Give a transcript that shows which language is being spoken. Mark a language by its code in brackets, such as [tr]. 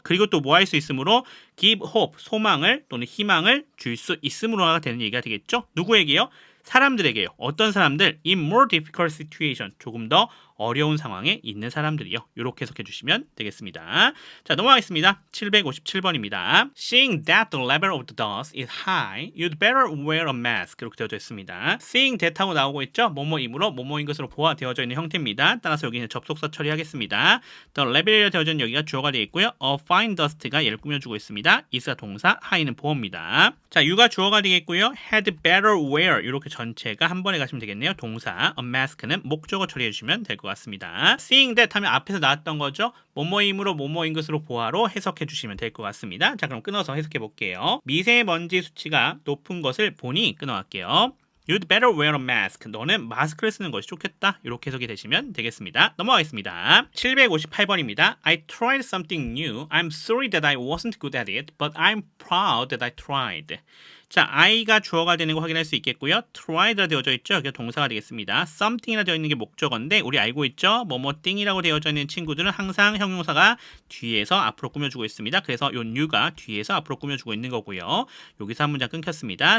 [ko] 그리고 또 뭐 할 수 있음으로 give hope, 소망을 또는 희망을 줄 수 있음으로가 되는 얘기가 되겠죠. 누구에게요? 사람들에게요. 어떤 사람들? [en] In more difficult situation. [ko] 조금 더 어려운 상황에 있는 사람들이요. 이렇게 해석해 주시면 되겠습니다. 자, 넘어가겠습니다. 757번입니다. [en] Seeing that the level of the dust is high, you'd better wear a mask. [ko] 이렇게 되어져 있습니다. Seeing that 하고 나오고 있죠. 뭐뭐이므로 뭐뭐인 것으로 보아되어져 있는 형태입니다. 따라서 여기는 접속사 처리하겠습니다. The level이라 되어져 있는 여기가 주어가 되어 있고요. A fine dust가 얘를 꾸며주고 있습니다. is가 동사, high는 보어입니다. 자, you가 주어가 되겠고요. had better wear 이렇게 전체가 한 번에 가시면 되겠네요. 동사, a mask는 목적어 처리해 주시면 될 것 같습니다. Seeing that 하면 앞에서 나왔던 거죠. 뭐뭐이므로 뭐뭐인 것으로 보아로 해석해 주시면 될 것 같습니다. 자, 그럼 끊어서 해석해 볼게요. 미세먼지 수치가 높은 것을 보니 끊어갈게요. [en] You'd better wear a mask. [ko] 너는 마스크를 쓰는 것이 좋겠다. 이렇게 해석이 되시면 되겠습니다. 넘어가겠습니다. 758번입니다. [en] I tried something new. I'm sorry that I wasn't good at it, but I'm proud that I tried. [ko] 자, I가 주어가 되는 거 확인할 수 있겠고요. tried라 되어져 있죠. 이게 동사가 되겠습니다. something이라 되어 있는 게 목적어인데 우리 알고 있죠. 뭐뭐띵이라고 되어져 있는 친구들은 항상 형용사가 뒤에서 앞으로 꾸며주고 있습니다. 그래서 요 new가 뒤에서 앞으로 꾸며주고 있는 거고요. 여기서 한 문장 끊겼습니다.